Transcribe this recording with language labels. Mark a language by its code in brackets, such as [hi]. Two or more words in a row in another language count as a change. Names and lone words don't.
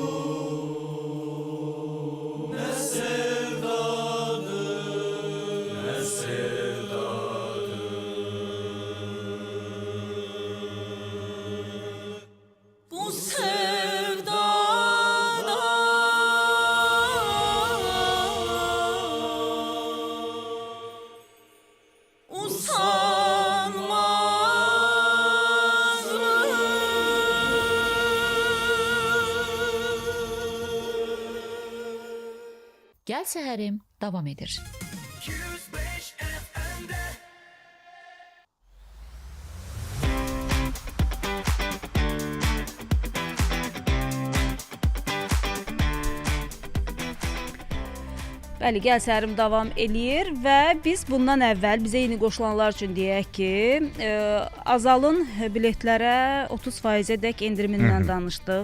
[tr] ne sevdadır ne sevdadır Bu sevdadan usanmaz mı? [az] Gəl səhərim davam edir. Bəli, gəl səhərim davam eləyir və biz bundan əvvəl bizə yeni qoşulanlar üçün deyək ki, Azalın biletlərə 30%-ədək endirimindən danışdıq.